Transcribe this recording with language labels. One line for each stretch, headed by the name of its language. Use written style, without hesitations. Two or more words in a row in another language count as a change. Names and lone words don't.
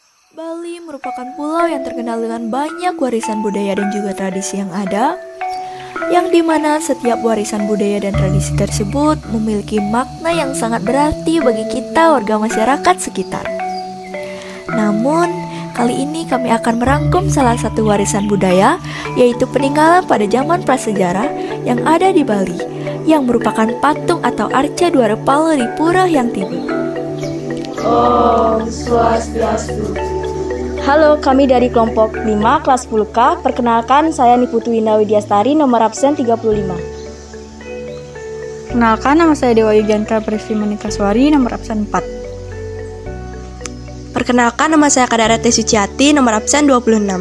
Indonesian: Bali merupakan pulau yang terkenal dengan banyak warisan budaya dan juga tradisi yang ada, yang dimana setiap warisan budaya dan tradisi tersebut memiliki makna yang sangat berarti bagi kita warga masyarakat sekitar. Namun, kali ini kami akan merangkum salah satu warisan budaya, yaitu peninggalan pada zaman prasejarah yang ada di Bali, yang merupakan patung atau arca Dwara Pala di Pura Hyang Tiba.
Balinese: Om Swastiastu.
Indonesian: Halo, kami dari kelompok 5 kelas 10K. Perkenalkan, saya Niputu Indah Widyastari, nomor absen 35. Kenalkan, nama saya Dewa Yugianka Presvi Manikaswari, nomor absen 4. Perkenalkan, nama saya Kadarate Suciati, nomor absen 26.